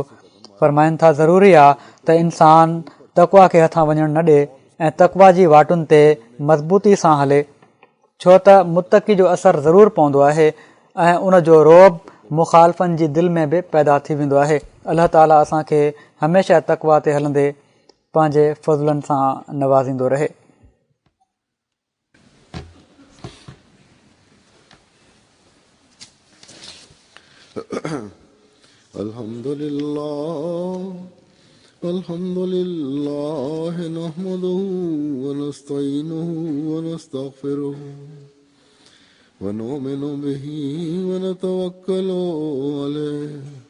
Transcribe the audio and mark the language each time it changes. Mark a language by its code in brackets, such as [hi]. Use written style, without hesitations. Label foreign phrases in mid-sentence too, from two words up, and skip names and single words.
[sd] फरमाइनि था ज़रूरी आहे त इंसान तक़वा खे हथां वञणु न ॾिए ऐं तक़वा जी वाटुनि ते मज़बूती सां हले, छो त मुतक़ी जो असरु ज़रूरु पवंदो आहे ऐं उन जो रोब मुखालफ़नि जी दिलि में बि पैदा थी वेंदो आहे। अलाह ताला असांखे हमेशह तक़वा ते हलंदे पंहिंजे फज़लनि सां नवाज़ींदो रहे। [ar] الحمدلله نحمده و نستعينه و نستغفره و نؤمن به و نتوكل عليه